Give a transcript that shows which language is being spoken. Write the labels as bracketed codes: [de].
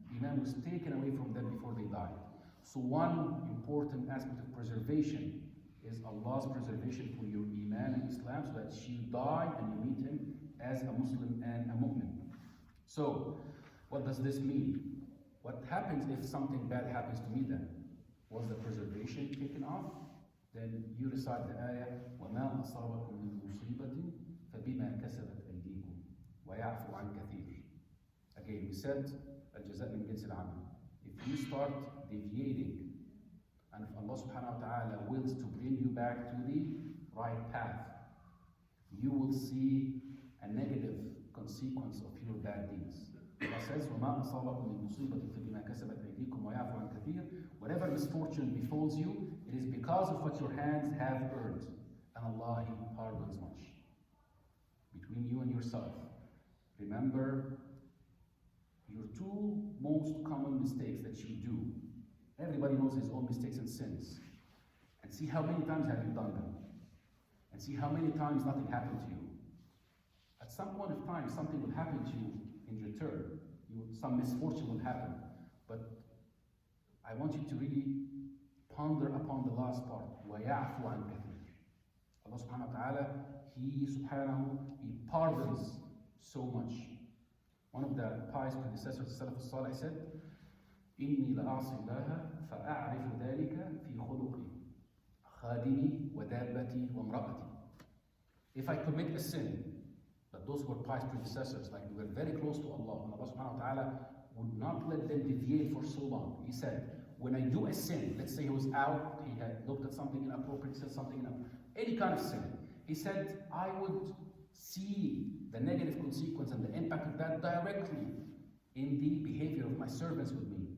[en] Iman was taken away from them before they died. So one important aspect of preservation is Allah's preservation for your iman and Islam, so that you die and you meet Him as a Muslim and a mu'min. So, what does this mean? What happens if something bad happens to me then? Was the preservation taken off? Then you recite the ayah, [ar] وَمَا أَصَابَكُم مِّن مُّصِيبَةٍ فَبِمَا كَسَبَتْ أَيْدِيكُمْ وَيَعْفُو عَنْ كَثِيرٍ. [en] Again, we said, [ar] الجزاء من جنس العمل. [en] If you start deviating, and if Allah subhanahu wa ta'ala wills to bring you back to the right path, you will see a negative consequence of your bad deeds. Allah says, [ar] وَمَا أَصَابَكُم مِّن مُّصِيبَةٍ فَبِمَا كَسَبَتْ أَيْدِيكُمْ وَيَعْفُو عَنْ كَثِيرٍ. [en] Whatever misfortune befalls you, it is because of what your hands have earned. And Allah, He pardons much. Between you and yourself, remember your two most common mistakes that you do. Everybody knows his own mistakes and sins. And see how many times have you done them. And see how many times nothing happened to you. At some point of time, something will happen to you in return. Some misfortune will happen. But I want you to really ponder upon the last part. [ar] وَيَعْفُ عَنْ كَثِيرٍ. [en] Allah subhanahu wa ta'ala, He pardons so much. One of the pious predecessors of Salaf al-Salih said, [ar] إِنِّي لَأَعْصِي اللَّهَ فَأَعْرِفُ ذَلِكَ فِي خُلُقِي خَادِمِي وَدَابَّتِي وَامْرَأَتِي. [en] If I commit a sin, but those who were pious predecessors, like they were very close to Allah, and Allah subhanahu wa ta'ala would not let them deviate for so long. He said, when I do a sin, let's say he was out, he had looked at something inappropriate, said something inappropriate, any kind of sin, he said, I would see the negative consequence and the impact of that directly in the behavior of my servants with me.